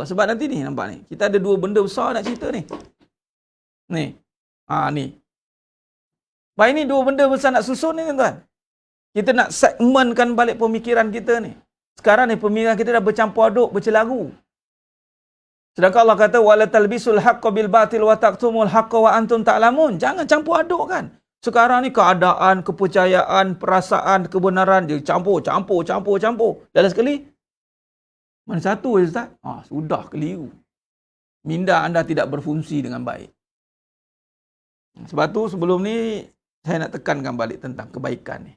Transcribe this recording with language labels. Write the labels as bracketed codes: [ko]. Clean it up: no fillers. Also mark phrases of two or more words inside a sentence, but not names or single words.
[ms] Sebab nanti ni nampak ni. Kita ada dua benda besar nak cerita ni. Ni. Ni. Baik, ni dua benda besar nak susun ni tuan-tuan. Kita nak segmentkan balik pemikiran kita ni. Sekarang ni pemikiran kita dah bercampur aduk, bercelaru. Sedangkan Allah kata [ar] ولا تلبسوا الحق بالباطل وتكتموا الحق وأنتم تعلمون. [ms] Jangan campur aduk kan. Sekarang ni keadaan, kepercayaan, perasaan, kebenaran dia campur. Dalam sekali mana satu Ustaz? Sudah keliru. Minda anda tidak berfungsi dengan baik. Sebab tu sebelum ni saya nak tekankan balik tentang kebaikan ni.